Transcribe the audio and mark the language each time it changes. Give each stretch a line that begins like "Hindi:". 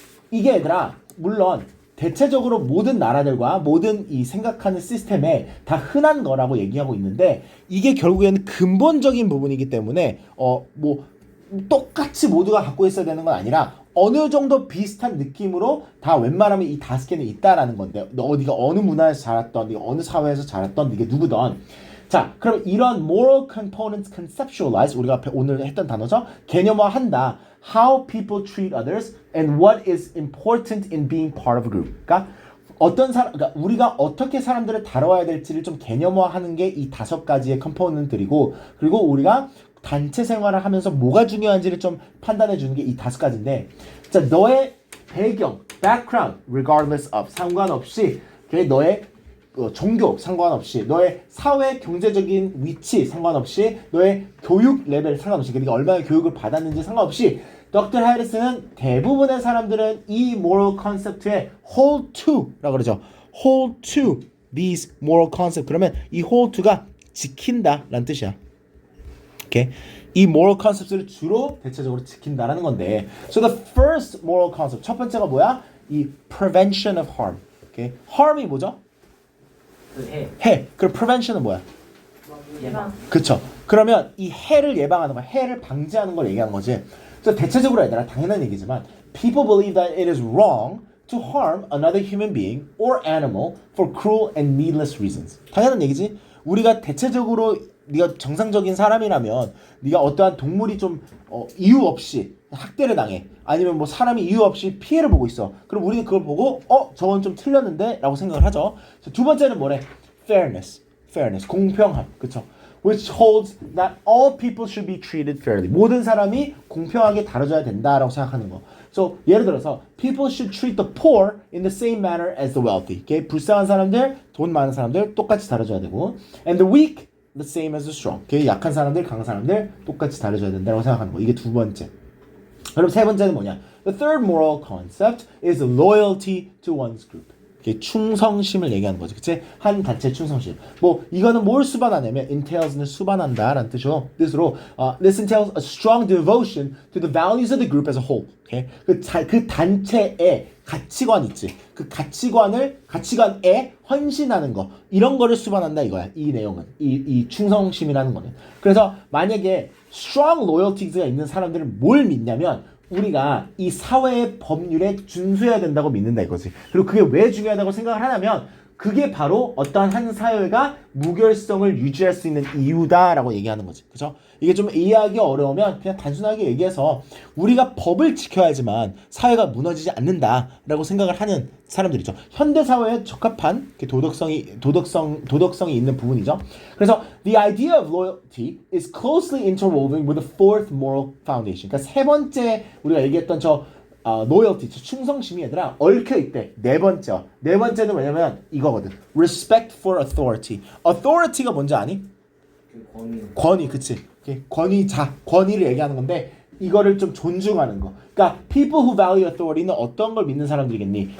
Korean: 이게 얘들아 물론 대체적으로 모든 나라들과 모든 이 생각하는 시스템에 다 흔한 거라고 얘기하고 있는데 이게 결국에는 근본적인 부분이기 때문에 뭐 똑같이 모두가 갖고 있어야 되는 건 아니라 어느 정도 비슷한 느낌으로 다 웬만하면 이 5개는 있다라는 건데 네가 어느 문화에서 자랐던 네가 어느 사회에서 자랐던 이게 누구든 자, 그럼 이런 moral components conceptualize 우리가 오늘 했던 단어죠. 개념화한다.
English: How people treat others and what is important in being part of a group.
Korean: 그러니까 그러니까 우리가 어떻게 사람들을 다뤄야 될지를 좀 개념화하는 게 이 5가지의 컴포넌트들이고 그리고 우리가 단체 생활을 하면서 뭐가 중요한지를 좀 판단해 주는 게 이 5가지인데 자, 너의 배경, background, regardless of 상관없이 너의 종교 상관없이 너의 사회 경제적인 위치 상관없이 너의 교육 레벨 상관없이 그러니까 얼마나 교육을 받았는지 상관없이 덕터 해리스는 대부분의 사람들은 이 moral concept에 hold to라고 그러죠.
English: hold to these moral concept.
Korean: 그러면 이 hold to가 지킨다라는 뜻이야. 오케이. 이 moral concept를 주로 대체적으로 지킨다라는 건데. So the first moral concept 첫 번째가 뭐야? 이
English: prevention of harm.
Korean: 오케이. harm이 뭐죠? 해. 그럼 prevention은 뭐야? 예방. 그쵸. 그러면 이 해를 예방하는 거, 해를 방지하는 걸 얘기하는 거지. 그래서 대체적으로 얘들아 당연한 얘기지만
English: people believe that it is wrong to harm another human being or animal for cruel and needless reasons.
Korean: 당연한 얘기지. 우리가 대체적으로 네가 정상적인 사람이라면 네가 어떠한 동물이 좀 이유 없이 학대를 당해 아니면 뭐 사람이 이유 없이 피해를 보고 있어. 그럼 우리는 그걸 보고 저건 좀 틀렸는데 라고 생각을 하죠. 두 번째는 뭐래? fairness, 공평함. 그쵸?
English: which holds that all people should be treated fairly.
Korean: 모든 사람이 공평하게 다뤄져야 된다라고 생각하는 거.
English: So,
Korean: 예를 들어서
English: people should treat the poor in the same manner as the wealthy. Okay?
Korean: 불쌍한 사람들, 돈 많은 사람들 똑같이 다뤄줘야 되고
English: and the weak the same as the strong. Okay?
Korean: 약한 사람들, 강한 사람들 똑같이 다뤄줘야 된다고 생각하는 거. 이게 두 번째. 그럼 세 번째는 뭐냐?
English: The third moral concept is loyalty to one's group.
Korean: 충성심을 얘기하는 거지, 그치? 한 단체 충성심. 뭐 이거는 뭘 수반하냐면 entails는 수반한다라는 뜻으로
English: this entails a strong devotion to the values of the group as a whole.
Korean: Okay? 그 단체의 가치관 있지. 그 가치관에 헌신하는 거 이런 거를 수반한다 이거야. 이 내용은 이 충성심이라는 거는. 그래서 만약에 strong loyalties가 있는 사람들은 뭘 믿냐면 우리가 이 사회의 법률에 준수해야 된다고 믿는다 이거지. 그리고 그게 왜 중요하다고 생각을 하냐면 그게 바로 어떠한 한 사회가 무결성을 유지할 수 있는 이유다라고 얘기하는 거지. 그죠? 이게 좀 이해하기 어려우면 그냥 단순하게 얘기해서 우리가 법을 지켜야지만 사회가 무너지지 않는다라고 생각을 하는 사람들이죠. 현대 사회에 적합한 도덕성이 있는 부분이죠.
English: 그래서 the idea of loyalty is closely interwoven with the fourth moral foundation.
Korean: 그러니까 세 번째 우리가 얘기했던 loyalty, 충성심이 얘들아 얽혀있대. 네 번째는 뭐냐면 이거거든.
English: respect for authority.
Korean: authority가 뭔지 아니? 권위, 그치? 권위를 얘기하는 건데 이거를 좀 존중하는 거. 그러니까
English: people who value authority
Korean: 는 어떤 걸 믿는 사람들이겠니?